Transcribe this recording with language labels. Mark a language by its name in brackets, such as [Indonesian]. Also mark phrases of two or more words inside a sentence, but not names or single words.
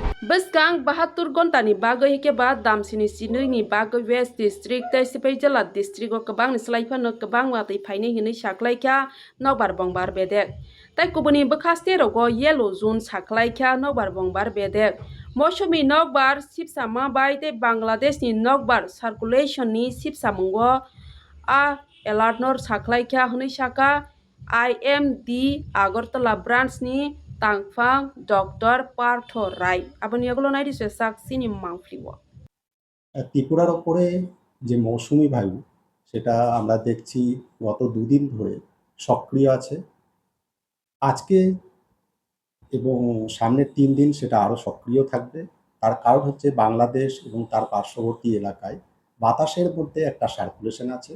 [Kok Borok] Beskang 72 घन्टानि बागै हिकेबा दामसिनि सिनैनि बागै वेस्ट डिस्ट्रिक्ट तै सिपाइ जिल्ला डिस्ट्रिक्ट o गोबां निस्लाइफानो गोबां वातै फाइनै हिनै साख्लाइख्या नगबार बंबार बेदेक तै कुबुनि बखास्ते रगो [English] yellow zone [Kok Borok] साख्लाइख्या नगबार बंबार बेदेक मौसुमी नगबार सिपसामा बाय तै बांलादेशनि नगबार सार्कुलेशननि सिपसामुंगो आ एलार्ट नर साख्लाइख्या हिनै साका IMD Agartala branchनि Tangfang Dr. Partho Rai aboni egulo naidi sesak sini mangfliwo [Bangla] ত্রিপুরার ওপরে যে মৌসুমি বায়ু সেটা আমরা দেখছি গত দুদিন ধরে সক্রিয় আছে। আজকে এবং সামনের ৩ দিন সেটা আরও সক্রিয় থাকবে। তার কারণ হচ্ছে বাংলাদেশ এবং তার পার্শ্ববর্তী এলাকায় বাতাসের মধ্যে একটা সার্কুলেশন আছে।